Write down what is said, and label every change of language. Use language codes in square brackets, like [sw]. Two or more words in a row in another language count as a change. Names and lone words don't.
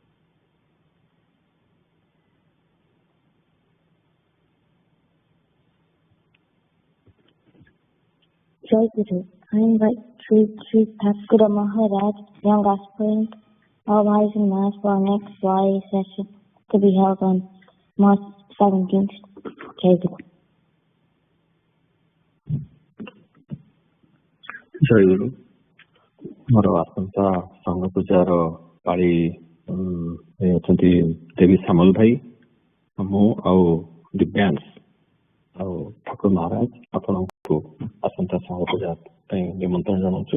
[or] ଜୟ ଗୁରୁ. [en] I invite Sri Thakura Maharaj, young aspirant, all wise and mass for our next YA session to be held on March 17th. [or] ଜୟ ଗୁରୁ. ଜୟ ଗୁରୁ। ମୋର ଆସନ୍ତା ସଂଘ ପୂଜାର ପାଳି ଅଛନ୍ତି ଦେବୀ ସାମଲ ଭାଇ, ମୁଁ ଆଉ ଦିବ୍ୟାଂଶ ଆଉ ଠାକୁର ମହାରାଜ ଆପଣଙ୍କୁ ଆସନ୍ତା ସଂଘ ପୂଜା ପାଇଁ ନିମନ୍ତ୍ରଣ ଜଣାଉଛୁ।